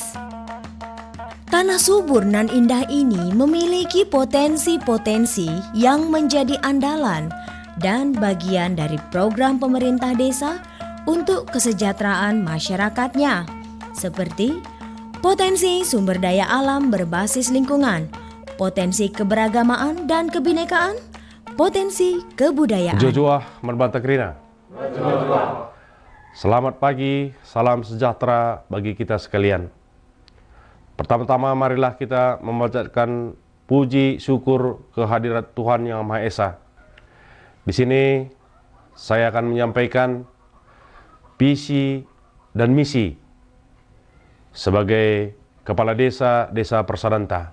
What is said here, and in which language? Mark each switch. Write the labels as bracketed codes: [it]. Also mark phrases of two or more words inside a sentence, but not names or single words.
[id] Tanah subur nan indah ini memiliki potensi-potensi yang menjadi andalan dan bagian dari program pemerintah desa untuk kesejahteraan masyarakatnya, seperti potensi sumber daya alam berbasis lingkungan, potensi keberagamaan dan kebinekaan, potensi kebudayaan. [btx] Jojoah Merbanta Krina. Selamat pagi, [id] salam sejahtera bagi kita sekalian. Pertama-tama marilah kita memanjatkan puji syukur kehadirat Tuhan Yang Maha Esa. Di sini saya akan menyampaikan visi dan misi sebagai Kepala Desa Persadanta.